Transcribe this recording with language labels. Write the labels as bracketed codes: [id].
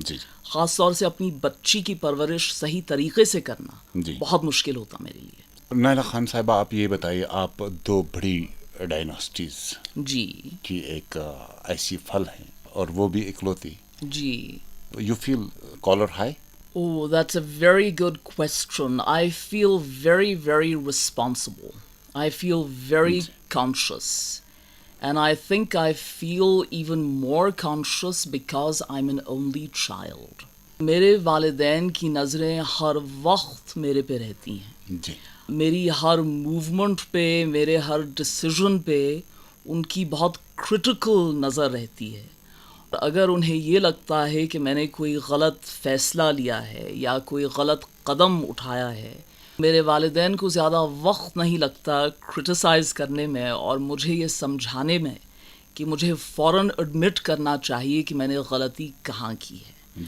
[ur] جی خاص طور سے اپنی بچی کی پرورش صحیح طریقے سے کرنا جی. بہت مشکل ہوتا میرے لیے. نائلہ خان صاحبہ، آپ یہ بتائیے، آپ دو بڑی ڈائناسٹیز جی کی ایک ایسی پھل ہے اور وہ بھی اکلوتی. جی. [en] You feel collar high? Oh, that's a very good question. I feel very, very responsible. I feel very conscious. And I think I feel even more conscious because I'm an only child. [ur] میرے والدین کی نظریں ہر وقت میرے پہ رہتی ہیں. جی. میری ہر موومنٹ پہ، میرے ہر ڈسیزن پہ ان کی بہت کرٹیکل نظر رہتی ہے. اگر انہیں یہ لگتا ہے کہ میں نے کوئی غلط فیصلہ لیا ہے یا کوئی غلط قدم اٹھایا ہے، میرے والدین کو زیادہ وقت نہیں لگتا کرٹیسائز کرنے میں اور مجھے یہ سمجھانے میں کہ مجھے فوراً ایڈمٹ کرنا چاہیے کہ میں نے غلطی کہاں کی ہے.